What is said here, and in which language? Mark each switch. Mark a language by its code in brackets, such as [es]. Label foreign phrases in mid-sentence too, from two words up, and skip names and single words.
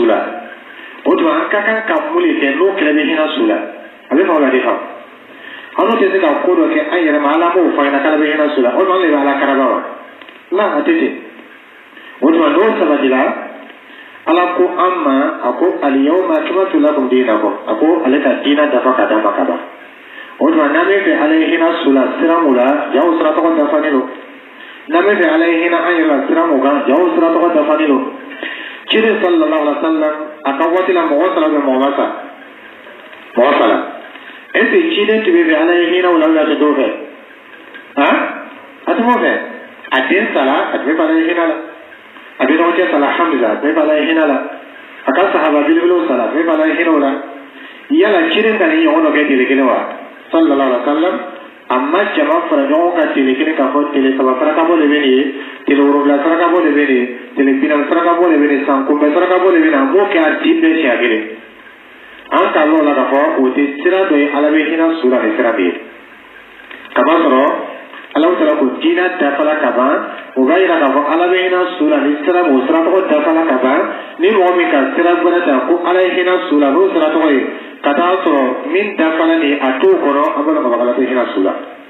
[bm] la o tuma an ka kan ka mun de kɛ n'o kɛlɛ bɛ hinɛ su la a bɛ faamu la de fa an n'o tɛ se ka ko dɔ kɛ an yɛrɛ ma ala m'o fɔ an ɲɛna k'ala bɛ hinɛ su la o tuma an de bɛ ala karaba wa la a tɛ ten o tuma n'o sabatila ala ko an ma a ko [ar] اليوم أكملت لكم دينكم [bm] a ko ale ka diina dafa ka d'a ma ka ban o tuma n'an bɛ fɛ ala ye hinɛ su la sira mun la jaw sira tɔgɔ dafalen don n'an bɛ fɛ ala ye hinɛ an yɛrɛ la sira mun kan jaw sira tɔgɔ dafalen don ciden [ar] صلى الله عليه وسلم [bm] a ka waati la mɔgɔ 3 bɛ mɔgɔ ma sa mɔgɔ 3 [fr] est-ce que [bm] ciden tun bɛ fɛ ala ye hinɛ o la a tɛ dɔw fɛ a tɛ m'o fɛ a den sala a tun bɛ fɛ ala ye hinɛ la a bɛ dɔgɔkɛ sala Hamza a tun bɛ fɛ ala ye hinɛ la a ka sahaba belebelew sala a tun bɛ fɛ ala ye hinɛ o la yala ciden ka nin ɲɔgɔn dɔ kɛ tile kelen wa [ar] صلى الله عليه وسلم [bm] amma jama fara ɲɔgɔn kan tile kelen k'a fɔ tile 3 sarakabɔ de bɛ nin ye tile 7 sarakabɔ de bɛ nin ye tile 40 sarakabɔ de bɛ nin san kunbɛn sarakabɔ de bɛ nin an b'o kɛ a di bɛɛ siɲɛ kelen an k'a lɔn la k'a fɔ o tɛ sira dɔ ye ala bɛ hinɛ su la ni sira bɛ ye kamasɔrɔ Alahu Taala ko diina dafala ka ban o b'a yira k'a fɔ ala bɛ hinɛ su la ni sira o sira tɔgɔ dafala ka ban ni mɔgɔ min ka sira wɛrɛ ta ko ala ye hinɛ su la n'o sira tɔgɔ ye ka taa sɔrɔ min dafala nin a t'o kɔnɔ an b'a dɔn k'a fɔ ala tɛ hinɛ su la